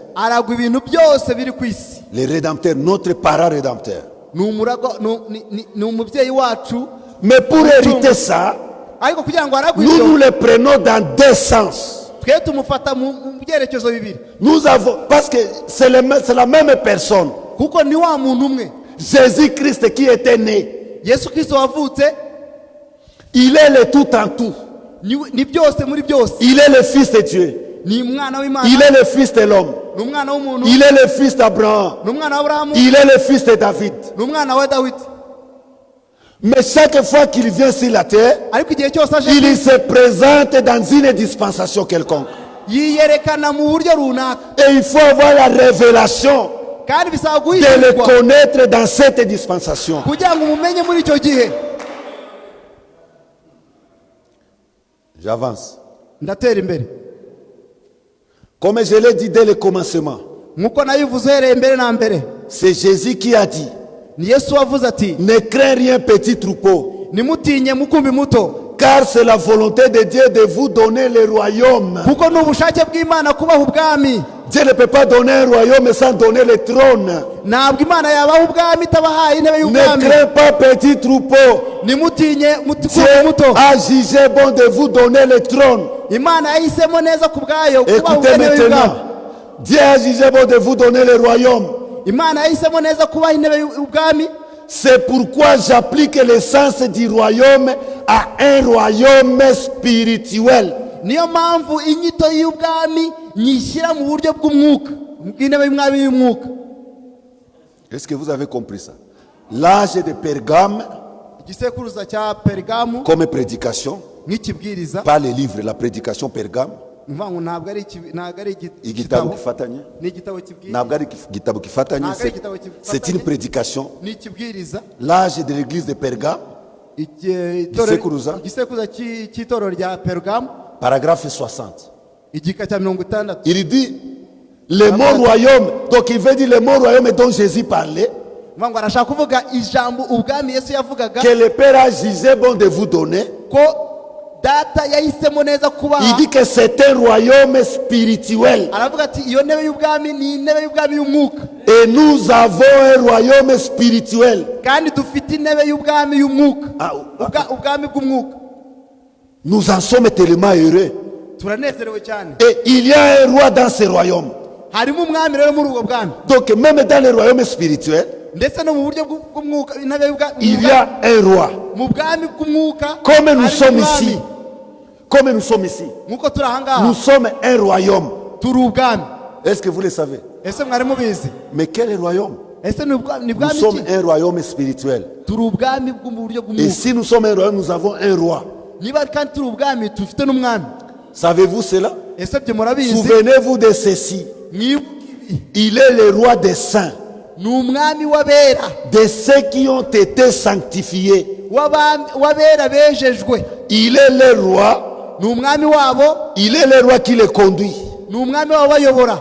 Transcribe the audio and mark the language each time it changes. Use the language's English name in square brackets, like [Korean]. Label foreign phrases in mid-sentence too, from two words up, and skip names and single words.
[Kinyarwanda] aragwa ibintu byose biri ku isi. [French] Le rédempteur, notre parent rédempteur. [Kinyarwanda] Ni umuragwa, ni umubyeyi wacu. [French] Mais pour hériter ça, [Kinyarwanda] Ariko kugira ngo aragwe [French] nous [Kinyarwanda] ibyo, [French] le prenons dans deux sens. [Kinyarwanda] twe tumufata mu byerekezo bibiri. [French] Nous avons, parce que c'est la même personne. [Kinyarwanda] Kuko ni wa muntu umwe. [French] Jésus-Christ qui était né. [Kinyarwanda] Yesu Kristo wavutse, [French] Il est le tout en tout. [Kinyarwanda] ni byose muri byose. [French] Il est le fils de Dieu. [Kinyarwanda] Ni umwana w'Imana, [French] Il est le fils de l'homme. [Kinyarwanda] ni umwana w'umuntu, [French] Il est le fils d'Abraham. [Kinyarwanda] ni umwana wa Aburahamu, [French] Il est le fils de David. [Kinyarwanda] ni umwana wa Dawidi. [French] Mais chaque fois qu'il vient sur la terre, [Kinyarwanda] Ariko igihe cyose aje, [French] il se présente dans une dispensation quelconque. [Kinyarwanda] yiyerekana mu buryo runaka. [French] Et il faut avoir la révélation [Kinyarwanda] Kandi bisaba [French] de le [Kinyarwanda] guhishurwa [French] connaître dans cette dispensation. [Kinyarwanda] kugira ngo umumenye muri icyo gihe. [French] J'avance. [Kinyarwanda] Ndatera imbere. [French] Comme je l'ai dit dès le commencement, [Kinyarwanda] Nkuko nayivuze uhereye mbere na mbere. [French] c'est Jésus qui a dit, [Kinyarwanda] Ni Yesu wavuze ati, [French] ne crains rien petit troupeau, [Kinyarwanda] nimutinye mukumbi muto, [French] car c'est la volonté de Dieu de vous donner le royaume. [Kinyarwanda] kuko ni ubushake bw'Imana kubaha ubwami. [French] Dieu ne peut pas donner un royaume sans donner le trône. [Kinyarwanda] Ntabwo Imana yabaha ubwami itabahaye intebe [French] Ne [Kinyarwanda] y'ubwami. [French] crains pas petit troupeau. [Kinyarwanda] Nimutinye mukumbi [French] Dieu [Kinyarwanda] muto. [French] a jugé bon de vous donner le trône. [Kinyarwanda] Imana yahisemo neza ku bwayo kubaha [French] Écoutez [Kinyarwanda] intebe y'ubwami. [French] maintenant. Dieu a jugé bon de vous donner le royaume. [Kinyarwanda] Imana yahisemo neza kubaha intebe y'ubwami. [French] C'est pourquoi j'applique l'essence du royaume à un royaume spirituel. [Kinyarwanda] Niyo mpamvu inyito y'ubwami nyishyira mu buryo bw'umwuka, bw'intebe y'umwami y'umwuka. [French] Est-ce que vous avez compris ça? L'âge de Pergame, [Kinyarwanda] Igisekuruza cya Pergamu [French] comme prédication, [Kinyarwanda] nk'ikibwiriza, [French] pas le livre, la prédication Pergame, [Kinyarwanda] mvuga ngo ntabwo ari igitabo igitabo, kifatanye, ni igitabo kibwiriza, ntabwo ari igitabo kifatanye, [French] c'est une prédication. [Kinyarwanda] ni ikibwiriza. [French] L'âge de l'église de Pergame, [Kinyarwanda] Igisekuruza. igisekuruza cy'itorero rya Pergamu, [French] paragraphe 60. [Kinyarwanda] igika cya 60. [French] Il dit le mot royaume, donc il veut dire le mot royaume dont Jésus parlait, [Kinyarwanda] Mvuga ngo arashaka kuvuga ijambo ubwami Yesu yavugaga, [French] que le Père a jugé bon de vous donner. [Kinyarwanda] ko data yahisemo neza kubaha. [French] Il dit que c'est un royaume spirituel. [Kinyarwanda] Aravuga ati iyo ntebe y'ubwami ni intebe y'ubwami y'umwuka, [French] Et nous avons un royaume spirituel. [Kinyarwanda] kandi dufite intebe y'ubwami y'umwuka. Ah, Ubwami bw'umwuka. [French] Nous en sommes tellement heureux. [Kinyarwanda] Turanezerewe cyane. [French] Et il y a un roi dans ce royaume. [Kinyarwanda] Harimo umwami rero muri ubwo bwami, [French] Donc même dans le royaume spirituel, [Kinyarwanda] ndetse no mu buryo bw'umwuka, intebe y'ubwami, [French] il y a un roi. [Kinyarwanda] mu bwami bw'umwuka. [French] Comme nous [Kinyarwanda] harimo [French] sommes [Kinyarwanda] umwami. [French] ici. Comme nous sommes ici. [Kinyarwanda] Nkuko turi aha ngaha [French] Nous sommes un royaume. [Kinyarwanda] turi ubwami. [French] Est-ce que vous le savez? [Kinyarwanda] Ese mwari mubizi? [French] Mais quel royaume? [Kinyarwanda] Ese ni [French] Nous [Kinyarwanda] bwami [French] sommes [Kinyarwanda] ki? [French] un royaume spirituel. [Kinyarwanda] Turi ubwami bwo mu buryo [French] Et [Kinyarwanda] bw'umwuka. [French] si nous sommes un royaume, nous avons un roi. [Kinyarwanda] Niba kandi turi ubwami dufite n'umwami. [French] Savez-vous cela? [Kinyarwanda] Ese byo murabizi? [French] Souvenez-vous de ceci. [Kinyarwanda] Mwibuke ibi. [French] Il est le roi des saints, [Kinyarwanda] Ni umwami w'abera, [French] de ceux qui ont été sanctifiés. [Kinyarwanda] w'abera bejejwe. [French] Il est le roi, [Kinyarwanda] Ni umwami wabo, [French] il est le roi qui les conduit. [Kinyarwanda] ni umwami wabo bayobora.